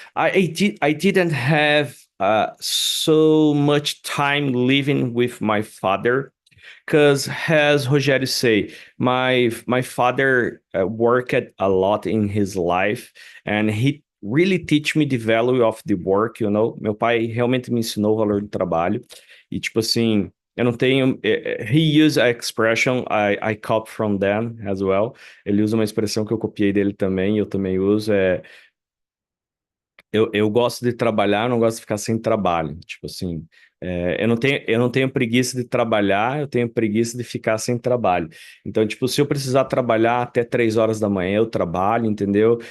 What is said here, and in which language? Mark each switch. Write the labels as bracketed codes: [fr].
[en] I didn't have so much time living with my father because, as Rogério say, my father worked a lot in his life, and he really teach me the value of the work. [pt] Meu pai realmente me ensinou o valor do trabalho. E tipo assim, eu não tenho. [en] He used a expression I copy from them as well. [pt] Ele usa uma expressão que eu copiei dele também, e eu também uso. Eu gosto de trabalhar, eu não gosto de ficar sem trabalho. Tipo assim, eu não tenho preguiça de trabalhar, eu tenho preguiça de ficar sem trabalho. Então, tipo, se eu precisar trabalhar até 3 horas da manhã, eu trabalho, entendeu?